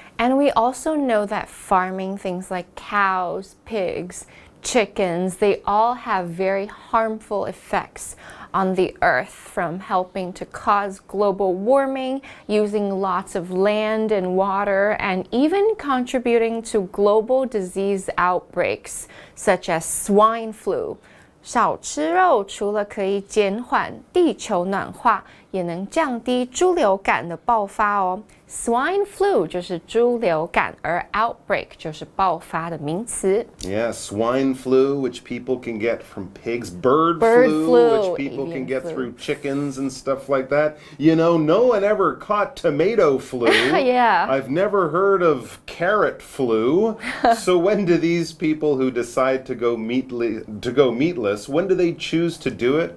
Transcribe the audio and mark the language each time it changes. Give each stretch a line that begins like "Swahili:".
English: And we also know that farming things like cows, pigs, chickens, they all have very harmful effects on the earth, from helping to cause global warming, using lots of land and water, and even contributing to global disease outbreaks such as swine flu.
Chinese: 少吃肉除了可以减缓地球暖化，也能降低猪流感的爆发哦。 Swine flu 就是猪流感，而 outbreak 就是爆发的名词。
English: Yeah, swine flu, which people can get from pigs. Bird flu, which people can get through chickens and stuff like that. No one ever caught tomato flu. Yeah. I've never heard of carrot flu. So when do these people who decide to go meatless, when do they choose to do it?